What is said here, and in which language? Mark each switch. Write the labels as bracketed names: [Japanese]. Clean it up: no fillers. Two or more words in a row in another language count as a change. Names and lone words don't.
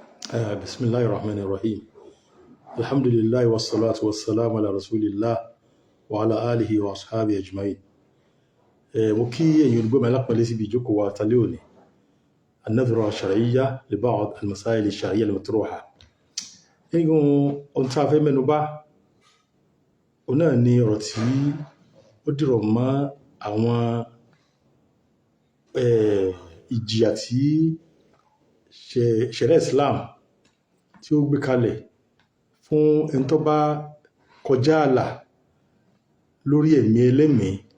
[Arabic] بسم الله الرحمن الرحيم الحمد لله والصلاة والسلام على رسول الله وعلى آله وأصحابه أجمعين. [Yoruba] mo kí ẹ̀yin olùgbọ́ mi alápọ̀nlé síbi ìjókòó wa tálẹ́ òní [Arabic] النظرة الشرعية لبعض المسائل الشرعية المطروحة. [Yoruba] nínú ohun tí a fẹ́ mẹ́nu bà òun náà ni ọ̀rọ̀ tí ó dìrọ̀ mọ́ àwọn ìjìyà tí ṣẹ̀ríà Islam tí ó gbé kalẹ̀ fún ẹni tó bá kọjá ààlà lórí ẹ̀mí ẹlẹ́mìí,